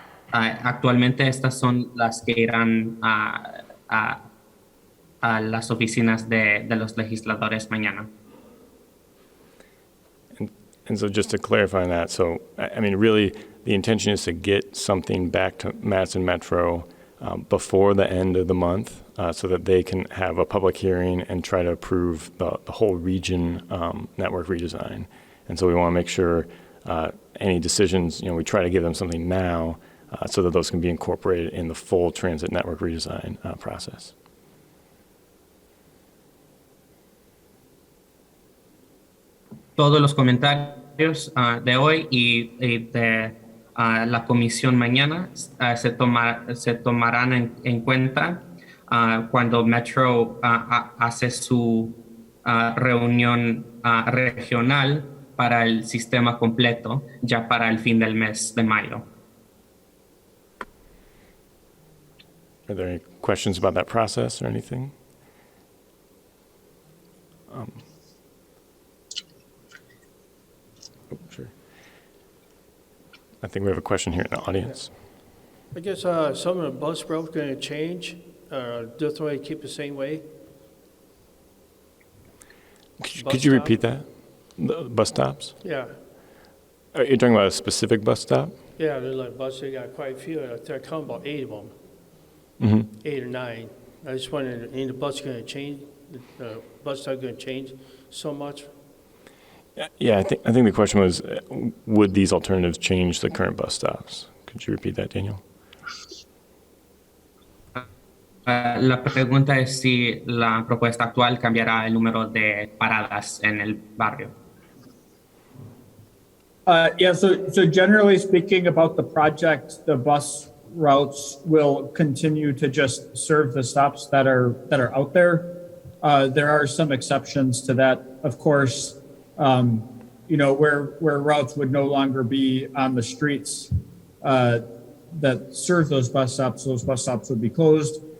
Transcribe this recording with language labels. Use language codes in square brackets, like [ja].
[es] Actualmente estas son las que irán a las oficinas de los legisladores mañana. [en] And so just to clarify that, so I mean, really, the intention is to get something back to Madison Metro before the end of the month so that they can have a public hearing and try to approve the whole region network redesign. And so we want to make sure any decisions, we try to give them something now so that those can be incorporated in the full transit network redesign process. [es] Todos los comentarios de hoy y de la comisión mañana se tomarán en cuenta cuando Metro hace su reunión regional para el sistema completo, ya para el fin del mes de mayo. [en] Are there any questions about that process or anything? Sure. I think we have a question here in the audience. I guess some of the bus routes going to change. Just way keep the same way. Could you repeat that? The bus stops? Yeah. Are you talking about a specific bus stop? Yeah, there's like buses. They got quite a few. I count about 8 of them. Mm-hmm. 8 or 9. I just wondered, ain't the bus going to change? The bus stop going to change so much? Yeah, I think the question was, would these alternatives change the current bus stops? Could you repeat that, Daniel? [es] La pregunta es si la propuesta actual cambiará el número de paradas en el barrio. [en] Yeah, so generally speaking about the project, the bus routes will continue to just serve the stops that are out there. There are some exceptions to that, of course. Where routes would no longer be on the streets that serve those bus stops would be closed.